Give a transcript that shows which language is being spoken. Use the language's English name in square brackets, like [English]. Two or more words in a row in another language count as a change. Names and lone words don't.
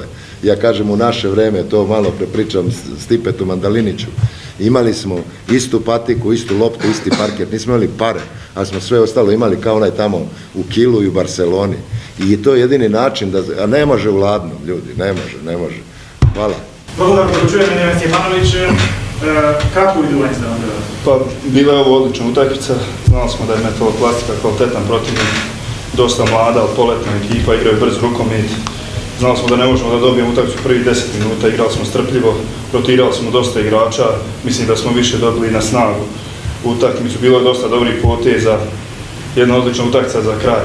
[Serbian] Ja kažem u naše vreme, to malo prepričam Stipetu Mandaliniću, imali smo istu patiku, istu loptu, isti parket, nismo imali pare, ali smo sve ostalo imali kao onaj tamo u Kilu i u Barceloni. I to je jedini način, a ne može u ladnom, ljudi, ne može. Hvala. [Macedonian] Благодарам, да го чуеме Невен Стјефановиќ. Кратко видување за нам. [Serbian] Pa, bila je ovo odlična utakmica, znali smo da je Metaloplástica kvalitetan protivnik, dosta mlada, poletna ekipa, igraju brz rukomet Znali smo da ne možemo da dobijemo utakmicu prvih 10 minuta, igrali smo strpljivo, rotirali smo dosta igrača, mislim da smo više dobili na snagu u utakmicu, bilo je dosta dobrih poteza, jedna odlična utakmica za kraj.